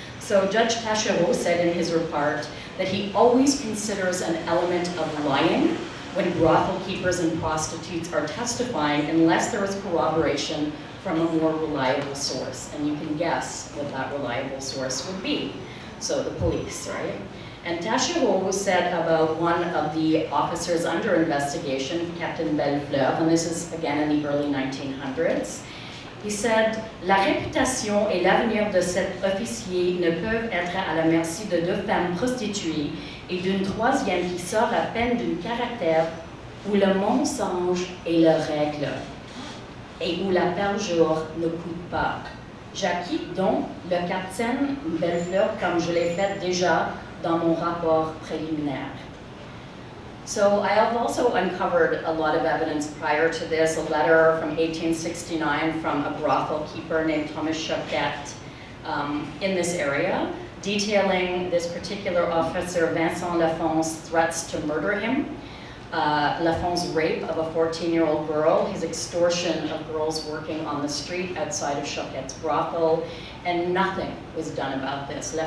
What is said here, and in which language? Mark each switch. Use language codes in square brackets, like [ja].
[en] So Judge Taschereau said in his report that he always considers an element of lying when brothel keepers and prostitutes are testifying unless there is corroboration from a more reliable source. And you can guess what that reliable source would be. So the police, right? And Taschereau said about one of the officers under investigation, Captain Bellefleur, and this is again in the early 1900s, he said, [fr] "La réputation et l'avenir de cet officier ne peuvent être à la merci de 2 femmes prostituées et d'une troisième qui sort à peine d'un caractère où le mensonge est la règle et où la perjure ne coûte pas. J'acquitte donc le capitaine Bellefleur comme je l'ai fait déjà dans mon rapport préliminaire." [en] So I have also uncovered a lot of evidence prior to this, a letter from 1869 from a brothel keeper named Thomas Choquette in this area, detailing this particular officer, Vincent Lafon's threats to murder him, Lafon's rape of a 14-year-old girl, his extortion of girls working on the street outside of Choquette's brothel, and nothing was done about this.